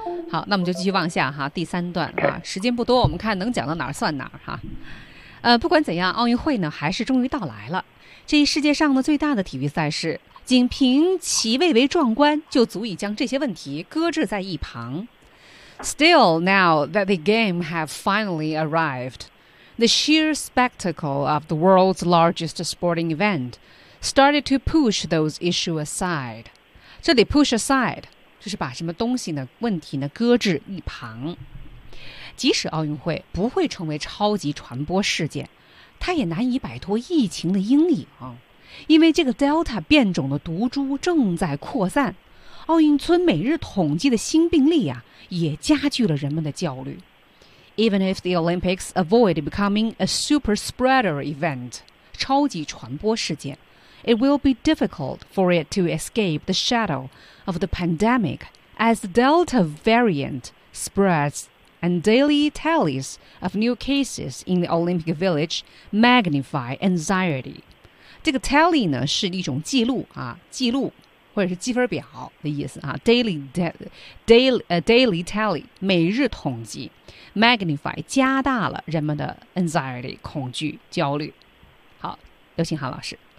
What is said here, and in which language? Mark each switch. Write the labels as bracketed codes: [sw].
[zh] 好，那我们就继续往下哈，第三段啊，时间不多，我们看能讲到哪儿算哪儿哈。不管怎样，奥运会呢还是终于到来了。这一世界上的最大的体育赛事，仅凭其蔚为壮观就足以将这些问题搁置在一旁。 [en] Still, now that the game have finally arrived, the sheer spectacle of the world's largest sporting event started to push those issues aside. [zh] 这里 push aside 就是把什么东西呢问题呢搁置一旁。即使奥运会不会成为超级传播事件，它也难以摆脱疫情的阴影，因为这个 Delta 变种的毒株正在扩散，奥运村每日统计的新病例啊，也加剧了人们的焦虑。 [en] Even if the Olympics avoid becoming a super spreader event, [zh] 超级传播事件， [en] it will be difficult for it to escape the shadow of the pandemic as the Delta variant spreadsAnd daily tallies of new cases in the Olympic Village magnify anxiety. [zh] 这个 tally 呢是一种记录啊，记录或者是积分表的意思啊。 Daily tally 每日统计 ，magnify 加大了人们的 anxiety 恐惧焦虑。好，有请韩老师。